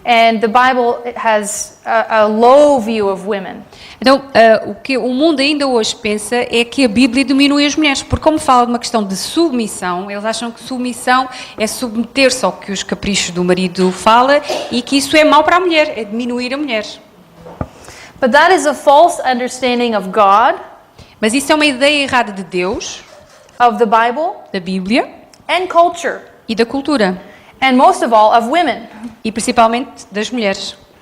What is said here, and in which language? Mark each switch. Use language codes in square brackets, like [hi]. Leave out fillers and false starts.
[en] And the Bible has a low view of women. [pt] Então, o que o mundo ainda hoje pensa é que a Bíblia diminui as mulheres, porque como fala de uma questão de submissão, eles acham que submissão é submeter-se ao que os caprichos do marido fala e que isso é mau para a mulher, é diminuir a mulher. [en] But that is a false understanding of God. [pt] Mas isso é uma ideia errada de Deus, [en] of the Bible, [pt] da Bíblia [en] and culture, [pt] e da cultura, [en] and most of all of women, [pt] e principalmente das mulheres.